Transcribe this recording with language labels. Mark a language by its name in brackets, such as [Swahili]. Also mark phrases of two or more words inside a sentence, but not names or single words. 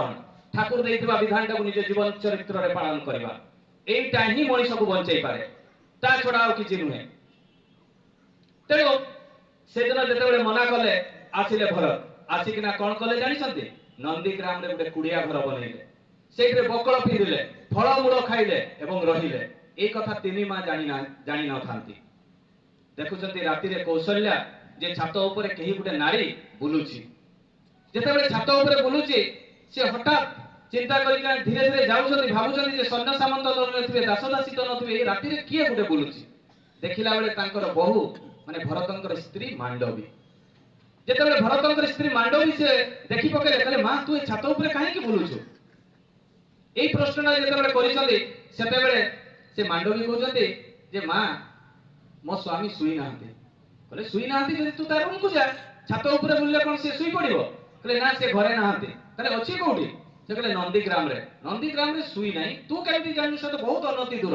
[Odia] ଠାକୁର ଦେଇଥିବା ବିଧାନଟାକୁ ନିଜ ଜୀବନ ଚରିତ୍ରରେ ପାଳନ କରିବା, এইটা ହିଁ ମଣିଷକୁ ବଞ୍ଚେଇ ପାରେ, ତା ଛଡା ଆଉ କିଛି ନୁହେଁ। ତେଣୁ ସେଦିନ ଯେତେବେଳେ ମନା କଲେ, ଆସିଲେ ଭରତ, ଆସିକିନା କ'ଣ କଲେ ଜାଣିଛନ୍ତି? ନନ୍ଦୀଗ୍ରାମରେ ଗୋଟେ କୁଡିଆ ଘର ବନେଇଲେ, ସେଇଥିରେ ବକଳ ପିନ୍ଧିଲେ, ଫଳମୂଳ ଖାଇଲେ ଏବଂ ରହିଲେ। ଏଇ କଥା ତିନି ମା ଜାଣି ନଥାନ୍ତି। ଦେଖୁଛନ୍ତି ରାତିରେ କୌଶଲ୍ୟା ଯେ ଛାତ ଉପରେ କେହି ଗୋଟେ ନାରୀ ବୁଲୁଛି, ଯେତେବେଳେ ଛାତ ଉପରେ ବୁଲୁଛି ସେ ହଠାତ୍ ଚିନ୍ତା କରିକି ଧୀରେ ଧୀରେ ଯାଉଛନ୍ତି, ଭାବୁଛନ୍ତି ଯେ ସୈନ୍ୟ ସାମନ୍ତ ନଥିବେ, ଦାସ ଦାସୀ ତ ନଥିବେ, ଏଇ ରାତିରେ କିଏ ଗୋଟେ ବୁଲୁଛି। ଦେଖିଲା ବେଳେ ତାଙ୍କର ବୋହୂ ମାନେ ଭରତଙ୍କର ସ୍ତ୍ରୀ ମାଣ୍ଡବୀ। ଯେତେବେଳେ ଭରତଙ୍କର ସ୍ତ୍ରୀ ମାଣ୍ଡବୀ ସେ ଦେଖି ପକେଇଲେ, କହିଲେ ମା ତୁ ଏ ଛାତ ଉପରେ କାହିଁକି ବୁଲୁଛୁ? ଏଇ ପ୍ରଶ୍ନଟା যেତେବେଳେ କରିଛନ୍ତି ସେତେବେଳେ ସେ ମାଣ୍ଡବୀ କହୁଛନ୍ତି ଯେ ମା ମୋ ସ୍ୱାମୀ ଶୋଇ ନାହାନ୍ତି। କହିଲେ ଶୋଇ ନାହାନ୍ତି ଯଦି ତୁ ତା ରୁମକୁ ଯା, ଛାତ ଉପରେ ବୁଲିଲେ କଣ ସେ ଶୋଇ ପଡିବ? କହିଲେ ନା ସେ ଘରେ ନାହାନ୍ତି। ତାହେଲେ ଅଛି କୋଉଠି? ସେ କହିଲେ ନନ୍ଦୀଗ୍ରାମରେ। ନନ୍ଦୀଗ୍ରାମରେ ଶୋଇ ନାହିଁ, ତୁ କେମିତି ଜାଣିଛୁ? ସେ ତ ବହୁତ ଅନତି ଦୂର।